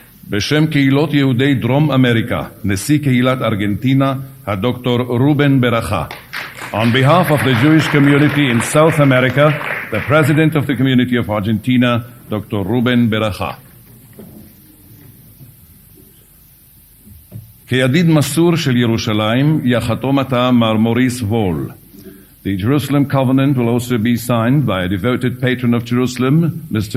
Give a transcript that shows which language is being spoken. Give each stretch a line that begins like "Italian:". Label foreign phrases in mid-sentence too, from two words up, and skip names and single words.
Hebrew: בשם קהילות יהודי דרום אמריקה, נשיא קהילת ארגנטינה, הדוקטור רובן ברכה.
English: On behalf of the Jewish community in South America, the President of the Community of Argentina, Dr. Ruben Beracha.
Hebrew: כידיד מסור של ירושלים, יחתום עתה מר מוריס וול.
English: The Jerusalem Covenant will also be signed by a devoted patron of Jerusalem, Mr.